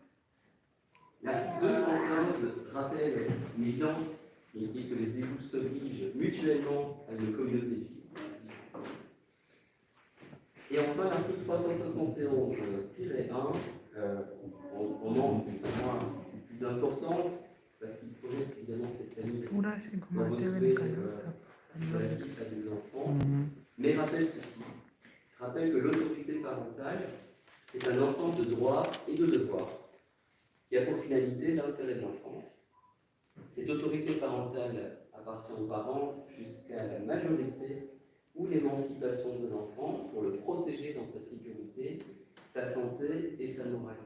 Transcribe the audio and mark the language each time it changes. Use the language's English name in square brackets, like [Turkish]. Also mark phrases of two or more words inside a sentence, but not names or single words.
[French] L'article 215 rappelle l'évidence et dit que les époux s'obligent mutuellement à une communauté de vie. Et enfin, l'article 371-1, on manque pour moi le plus important, parce qu'il projette évidemment cette famille [Hindi] पूरा ऐसे [French] dans [Hindi] घुमाते [French] vos [Hindi] हुए [French] souhaits [Hindi] निकालो [French] relatifs à des enfants, [Hindi] सब [French] mais rappelle ceci, rappelle que l'autorité parentale, c'est un ensemble de droits et de devoirs qui a pour finalité l'intérêt de l'enfant. Cette autorité parentale appartient aux parents jusqu'à la majorité ou l'émancipation de l'enfant pour le protéger dans sa sécurité, sa santé et sa moralité.